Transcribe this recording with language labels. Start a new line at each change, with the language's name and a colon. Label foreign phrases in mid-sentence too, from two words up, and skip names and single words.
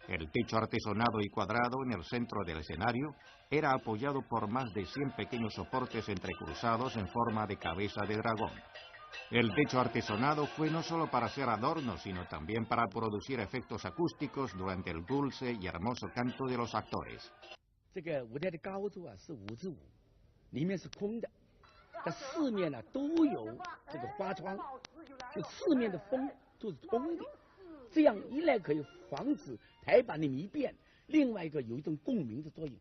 Spanish: El techo artesonado y cuadrado en el centro del escenario era apoyado por más de 100 pequeños soportes entrecruzados en forma de cabeza de dragón. El techo artesonado fue no solo para hacer adornos, sino también para producir efectos acústicos durante el dulce y hermoso canto de los actores.
Chinese: 这个舞台的高度啊是5×5，里面是空的，它四面呢都有这个花窗，就四面的风都是通的，这样一来可以防止台板的迷变，另外一个有一种共鸣的作用。